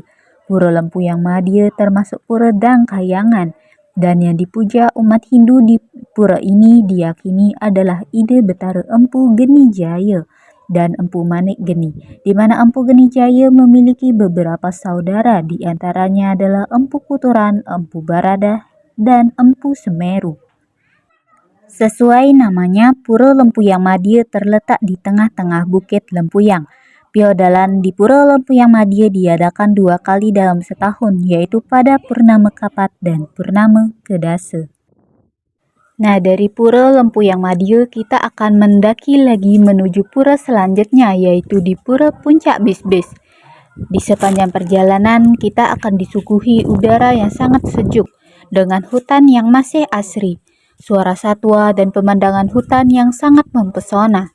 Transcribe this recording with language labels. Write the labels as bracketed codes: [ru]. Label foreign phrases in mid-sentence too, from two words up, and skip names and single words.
[id] Pura Lempuyang Madiu termasuk pura Dangkayangan dan yang dipuja umat Hindu di pura ini diyakini adalah ide Betara Empu Genijaya dan Empu Manik Geni, di mana Empu Genijaya memiliki beberapa saudara, di antaranya adalah Empu Kuturan, Empu Barada, dan Empu Semeru. Sesuai namanya, Pura Lempuyang Madiu terletak di tengah-tengah Bukit Lempuyang. Piodalan di Pura Lempuyang Madiu diadakan 2 kali dalam setahun, yaitu pada Purnama Kapat dan Purnama Kedasa. Nah, dari Pura Lempuyang Madiu kita akan mendaki lagi menuju pura selanjutnya yaitu di Pura Puncak Bisbis. Di sepanjang perjalanan kita akan disuguhi udara yang sangat sejuk dengan hutan yang masih asri, suara satwa dan pemandangan hutan yang sangat mempesona.